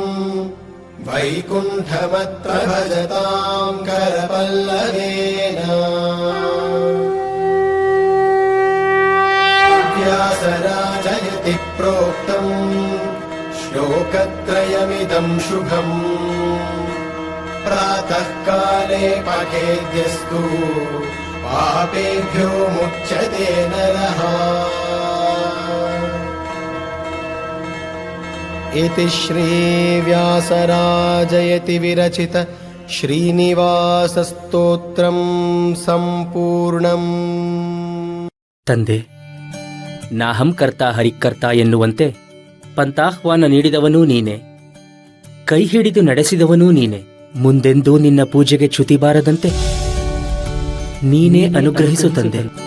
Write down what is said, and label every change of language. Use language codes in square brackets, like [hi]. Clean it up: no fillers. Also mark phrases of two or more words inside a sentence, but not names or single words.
[sa] वैकुण्ठमत्र भजताम् करपल्लवेन व्यासराजयति प्रोक्तम् श्लोकत्रयमिदम् शुभम् प्रातः काले पठेद्यस्तु पापेभ्यो मुच्यते नरः। इति श्रीव्यासराजयति विरचित ಶ್ರೀನಿವಾಸಸ್ತೋತ್ರಂ ಸಂಪೂರ್ಣಂ. [kn] ತಂದೆ, [sa] ನಾಹಂ ಕರ್ತ ಹರಿಕರ್ತ [kn] ಎನ್ನುವಂತೆ ಪಂಥಾಹ್ವಾನ ನೀಡಿದವನೂ ನೀನೆ, ಕೈ ಹಿಡಿದು ನಡೆಸಿದವನೂ ನೀನೆ. ಮುಂದೆಂದೂ ನಿನ್ನ ಪೂಜೆಗೆ ಚ್ಯುತಿ ಬಾರದಂತೆ ನೀನೇ ಅನುಗ್ರಹಿಸು ತಂದೆ.